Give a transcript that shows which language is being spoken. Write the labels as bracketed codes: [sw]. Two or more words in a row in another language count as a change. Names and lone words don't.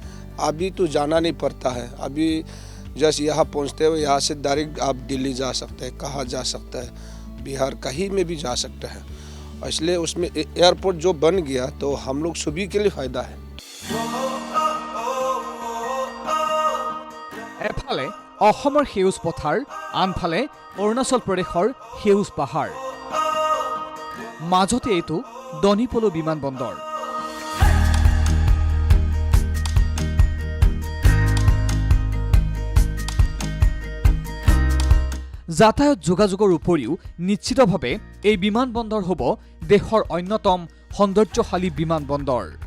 [hi] अभी तो जाना नहीं पड़ता है, अभी जस्ट यहाँ पहुँचते हुए यहाँ से डायरेक्ट आप दिल्ली जा सकते हैं, कहाँ जा सकता है, बिहार कहीं में भी जा सकते हैं। इसलिए उसमें एयरपोर्ट जो बन गया तो हम लोग सभी के लिए फ़ायदा है। [as] এফালে অসমৰ সেউজ পথাৰ, আনফালে অৰুণাচল প্ৰদেশৰ সেউজ পাহাৰ, মাজতে এইটো দনিপলো বিমানবন্দৰ। যাতায়াত যোগাযোগৰ উপৰিও নিশ্চিতভাৱে এই বিমানবন্দৰ হ'ব দেশৰ অন্যতম সৌন্দৰ্যশালী বিমানবন্দৰ।